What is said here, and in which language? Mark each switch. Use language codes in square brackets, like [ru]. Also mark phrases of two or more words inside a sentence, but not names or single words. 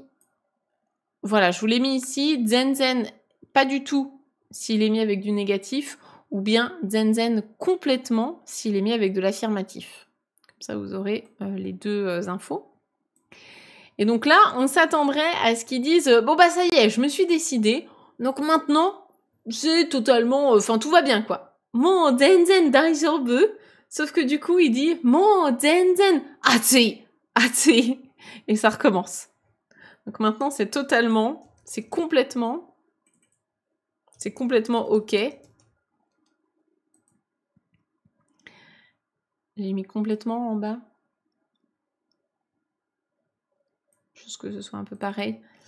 [fr] Voilà, je vous l'ai mis ici. Zenzen, pas du tout s'il est mis avec du négatif, ou bien zenzen complètement s'il est mis avec de l'affirmatif. Comme ça, vous aurez les deux infos. Et donc là, on s'attendrait à ce qu'ils disent bon bah ça y est, je me suis décidée, donc maintenant, c'est totalement... Enfin, tout va bien, quoi. [ja] もう全然大丈夫. [fr] Sauf que du coup, il dit [ja] もう全然暑い. [fr] Et ça recommence. Donc maintenant, c'est totalement, c'est complètement ok. J'ai mis complètement en bas. Juste que ce soit un peu pareil.